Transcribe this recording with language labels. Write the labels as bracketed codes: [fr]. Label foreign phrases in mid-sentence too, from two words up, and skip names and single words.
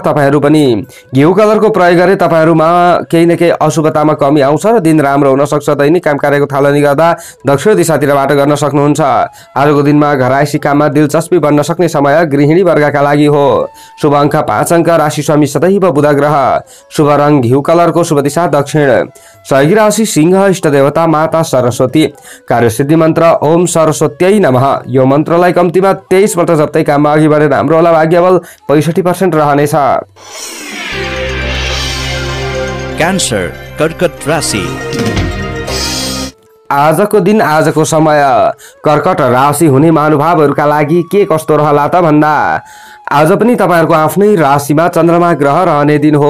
[ne] तपाईहरु पनि घिउ कलरको प्रयोग गरे तपाईहरुमा केही न केही अशुभतामा कमी आउँछ र दिन राम्रो हुन सक्छ। दैनिक काम कार्यको थालनी गर्दा दक्षिण दिशातिरबाट गर्न सक्नुहुन्छ। आजको दिनमा घरायसी काममा दिलचस्पी बन्न सक्ने समय गृहिणी वर्गका लागि हो। शुभ अंक 5 अंक, राशि स्वामी सदैव बुध ग्रह, शुभ रंग घिउ कलरको, शुभ दिशा दक्षिण, सहयोगी राशि सिंह, इष्ट देवता माता सरस्वती, कार्यसिद्धि मन्त्र [sa] ओम सरस्वत्यै नमः। [ne] यो मन्त्रलाई कम्तीमा 23 पल्ट जप्दै काममा अघि बढे राम्रो होला। भाग्यबल 65% रहनेछ। क्यान्सर, कर्कट राशि। आजको दिन, आजको समय कर्कट राशि हुने महानुभावहरूका लागि के कस्तो रहला त भन्दा आज पनि तपाईहरुको आफ्नै राशिमा चन्द्रमा ग्रह रहने दिन हो।